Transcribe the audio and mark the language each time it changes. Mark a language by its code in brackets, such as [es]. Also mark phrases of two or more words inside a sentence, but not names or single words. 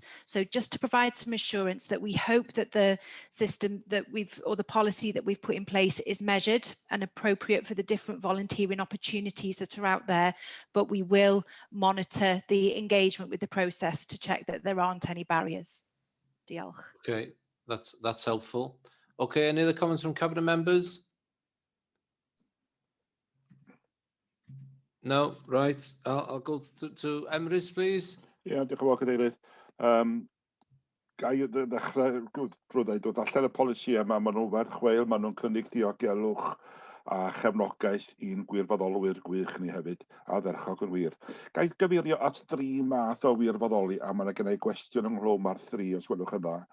[en] So just to provide some assurance that we hope that the system that the policy that we've put in place is measured and appropriate for the different volunteering opportunities that are out there, but we will monitor the engagement with the process to check that there aren't any barriers. [cy] Diolch. [en] Okay, that's helpful. Okay, any other comments from cabinet members? No, right. I'll go to Emrys, please. [cy] Ie, diolch yn fawr cadeirydd. Ga i ddechrau drwy ddweud, allan y polisi yma, maen nhw'n werth chweil, maen nhw'n cynnig diogelwch a chefnogaeth i'n gwirfoddolwyr gwych ni hefyd, a dderchog yn wir. Ga i gyfeirio at 3 math o wirfoddoli, a mae yna gennau gwestiwn ynglwm ar 3, os welwch yn dda.